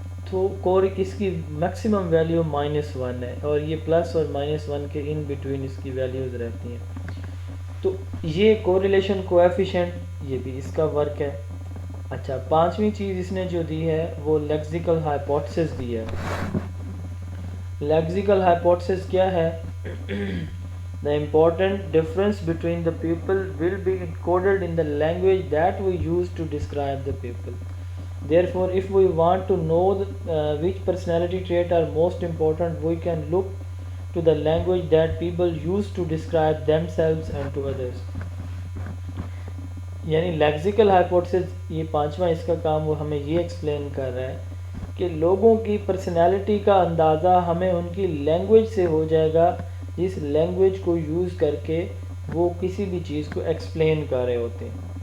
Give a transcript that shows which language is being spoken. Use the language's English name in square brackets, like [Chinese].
[Urdu] تو اس کی maximum value -1 ہے اور یہ پلس اور -1 کے ان بٹوین اس کی ویلیوز رہتی ہیں. تو یہ کوریلیشن کوایفیشینٹ یہ بھی اس کا ورک ہے. اچھا, پانچویں چیز اس نے جو دی ہے وہ لیکسیکل ہائپوتھسس دی ہے. لیکسیکل ہائپوتھسس کیا ہے؟ [English] The important difference between the people will be encoded in the language that we use to describe the people. Therefore, if we want to know which personality trait are most important, we can look to the language that people use to describe themselves and to others. [Urdu] یعنی lexical hypothesis یہ پانچواں اس کا کام وہ ہمیں یہ explain کر رہا ہے کہ لوگوں کی پرسنالٹی کا اندازہ ہمیں ان کی لینگویج سے ہو جائے گا, جس لینگویج کو یوز کر کے وہ کسی بھی چیز کو ایکسپلین کر رہے ہوتے ہیں.